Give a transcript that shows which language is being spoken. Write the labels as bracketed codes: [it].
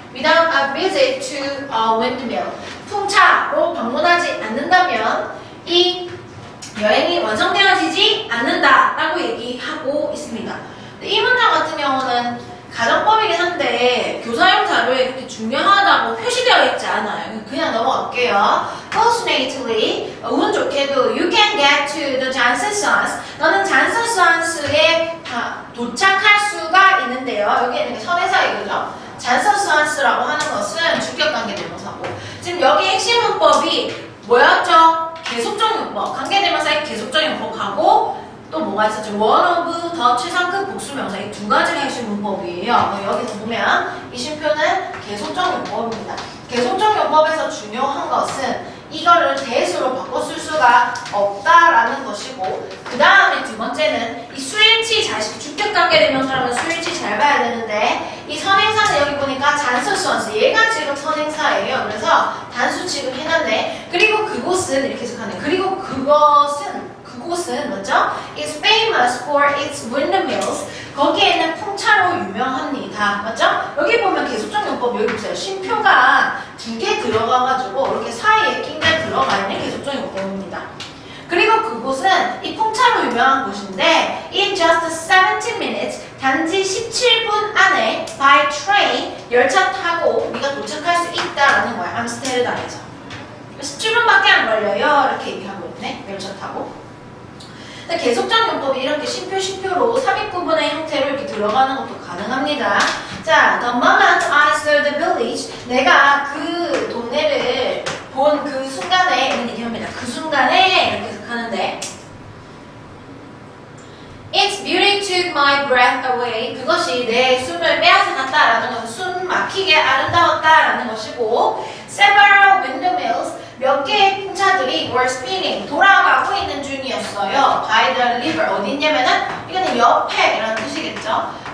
[en] Without a visit to a windmill [ko] 풍차로 방문하지 않는다면 이 여행이 완성되어지지 않는다라고 얘기하고 있습니다. 이 문장 같은 경우는 가정법이긴 한데 교사용 자료에 그렇게 중요하다고 표시되어 있지 않아요. 그냥 넘어갈게요. [en] Fortunately, [ko] 운 좋게도 [en] you can get to the Janssens. [ko] 너는 잔서스완스에 도착할 수가 있는데요. 여기에는 선행사이고요. 잔서스완스라고 하는 것은 주격관계 대명사고 지금 여기 핵심 문법이 뭐였죠? 계속적 용법, 관계대명사의 계속적 용법하고 또 뭐가 있었죠? one of 더 최상급 복수명사 이 두 가지가 핵심 문법이에요. 여기서 보면 이 쉼표는 계속적 용법입니다. 계속적 용법에서 중요한 것은 이거를 대수로 바꿔 쓸 수가 없다라는 것이고 그 다음에 두 번째는 이 수일치 자식 주격관계대명사라면 수일치 잘 봐야 되는데 이 선행사는 여기 보니까 잔서스완스 얘가 지금 선행사예요. 그래서 단수 취급해놨네. 그리고 그곳은 이렇게 해석하네. 그리고 그곳은 맞죠? [en] It's famous for its windmills. [ko] 거기에는 풍차로 유명합니다. 맞죠? 여기 보면 계속적 용법 여기 보세요. 쉼표가 두 개 들어가가지고 이렇게 사이에 낀게 들어가 있는 계속적 용법입니다. 그리고 그곳은 이 풍차로 유명한 곳인데 [en] in just 17 minutes [ko] 단지 17분 안에 [en] by train [ko] 열차 타고 네가 도착할 수 있다라는 거야. 암스테르담에서 17분밖에 안 걸려요. 이렇게 얘기하고 있네. 열차 타고. 계속적 용법이 이렇게 쉼표로 삽입부분의 형태로 이렇게 들어가는 것도 가능합니다. 자, [en] the moment I saw the village, [ko] 내가 그 동네를 본 그 순간에 이런 얘기합니다. 그 순간에 이렇게 해석하는데 [en] Its beauty took my breath away. [ko] 그것이 내 숨을 빼앗아 갔다라는 것은 숨 막히게 아름다웠다라는 것이고 [en] Several windmills [ko] 몇 개의 풍차들이 [en] were spinning [ko] 돌아가고 있는 중이었어요. [en] By the river [ko] 어디 있냐면은 이거는 옆에라는 뜻이겠죠.